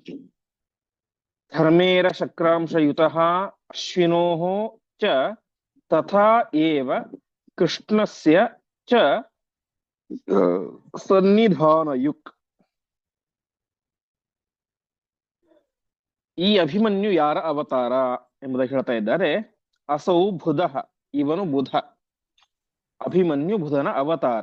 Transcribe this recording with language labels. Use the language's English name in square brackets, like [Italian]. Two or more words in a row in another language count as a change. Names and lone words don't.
[Sanskrit] ಧರ್ಮೇರ ಶಕ್ರಾಂಶಯುತಃ ಅಶ್ವಿನೋಃ ಚ ತಥಾ ಏವ ಕೃಷ್ಣಸ್ಯ ಚ ಸನ್ನಿಧಾನಯುಕ್. [Kannada] ಈ ಅಭಿಮನ್ಯು ಯಾರ ಅವತಾರ ಎಂಬುದಾಗಿ ಹೇಳ್ತಾ ಇದ್ದಾರೆ. [Sanskrit] ಅಸೌ ಬುಧಃ, [Kannada] ಇವನು ಬುಧ. ಅಭಿಮನ್ಯು ಬುಧನ ಅವತಾರ.